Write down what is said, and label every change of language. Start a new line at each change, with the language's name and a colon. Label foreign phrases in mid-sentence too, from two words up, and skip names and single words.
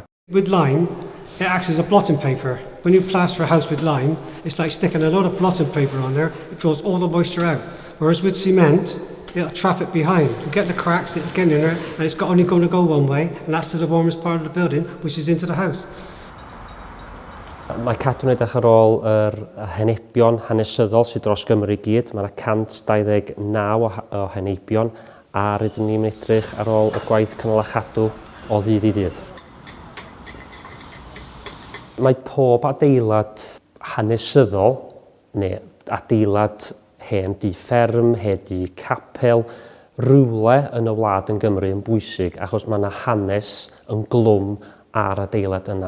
English: With lime, it acts as a blotting paper. When you plaster a house with lime, it's like sticking a lot of blotting paper on there. It draws all the moisture out. Whereas with cement, it'll trap it behind. You get the cracks, it'll get in there, and it's only going to go one way, and that's to the warmest part of the building, which is into the house.
Welsh: Mae cadw'n edrych ar ôl yr henebion hanesyddol sydd dros Gymru i gyd. Mae 129 o henebion, a rydyn ni'n edrych ar ôl y gwaith cynnal a chadw o ddydd i ddydd. Mae pob adeilad hanesyddol, neu adeilad hen di fferm, hen di capel, rhywle yn y wlad yn Gymru yn bwysig achos mae yna hanes yn glwm ar adeilad yna.